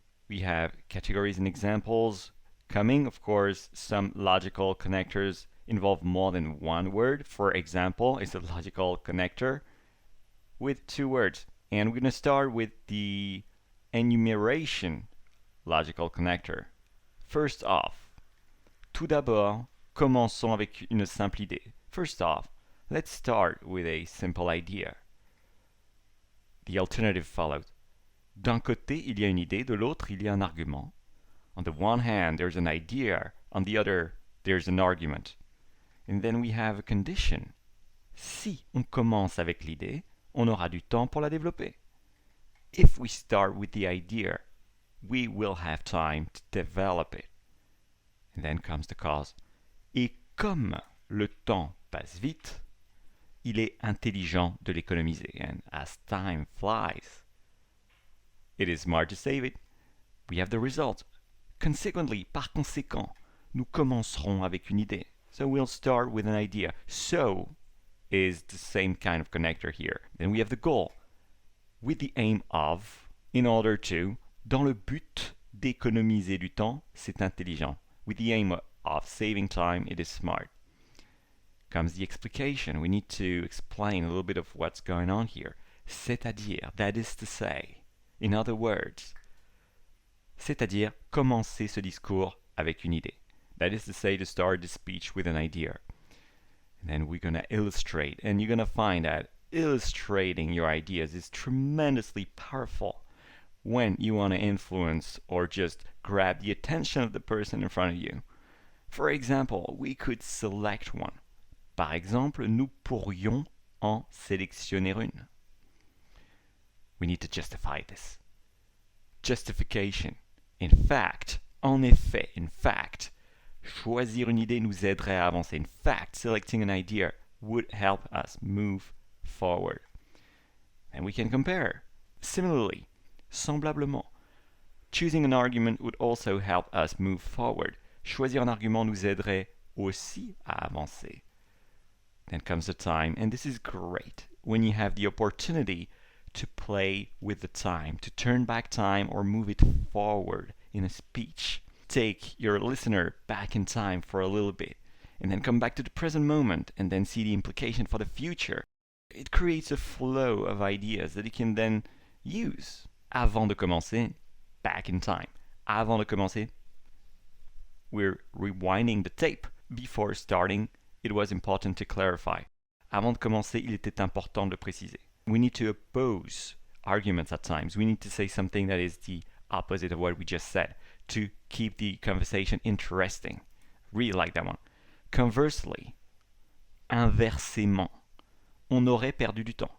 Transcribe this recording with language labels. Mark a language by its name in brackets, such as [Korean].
[English] We have categories and examples coming. Of course, some logical connectors involve more than one word. For example, it's a logical connector with two words. And we're going to start with the enumeration logical connector. First off, [French] tout d'abord, commençons avec une simple idée. [English] First off, let's start with a simple idea. The alternative follows. [French] D'un côté, il y a une idée, de l'autre, il y a un argument. [English] On the one hand, there's an idea, on the other, there's an argument. And then we have a condition. [French] Si on commence avec l'idée, on aura du temps pour la développer. [English] If we start with the idea, we will have time to develop it. And then comes the cause. [French] Et comme le temps passe vite, il est intelligent de l'économiser. [English] And as time flies, it is smart to save it. We have the result. Consequently, [French] par conséquent, nous commencerons avec une idée. [English] So we'll start with an idea. So is the same kind of connector here. Then we have the goal. With the aim of, in order to, [French] dans le but d'économiser du temps, c'est intelligent. [English] With the aim of saving time, it is smart. Comes the explication. We need to explain a little bit of what's going on here. [French] C'est-à-dire, [English] that is to say. In other words, [French] c'est-à-dire commencer ce discours avec une idée. [English] That is to say, to start the speech with an idea. And then we're going to illustrate, and you're going to find that illustrating your ideas is tremendously powerful when you want to influence or just grab the attention of the person in front of you. For example, we could select one. [French] Par exemple, nous pourrions en sélectionner une. [English] We need to justify this. Justification. In fact, [French] en effet, [English] in fact, [French] choisir une idée nous aiderait à avancer. [English] In fact, selecting an idea would help us move forward. And we can compare. Similarly, [French] semblablement, [English] choosing an argument would also help us move forward. [French] Choisir un argument nous aiderait aussi à avancer. [English] Then comes the time, and this is great when you have the opportunity to play with the time, to turn back time or move it forward in a speech. Take your listener back in time for a little bit, and then come back to the present moment, and then see the implication for the future. It creates a flow of ideas that you can then use. [French] Avant de commencer, [English] back in time. [French] Avant de commencer, [English] we're rewinding the tape. Before starting, it was important to clarify. [French] Avant de commencer, il était important de préciser. [English] We need to oppose arguments at times. We need to say something that is the opposite of what we just said to keep the conversation interesting. Really like that one. Conversely, [French] inversement, on aurait perdu du temps.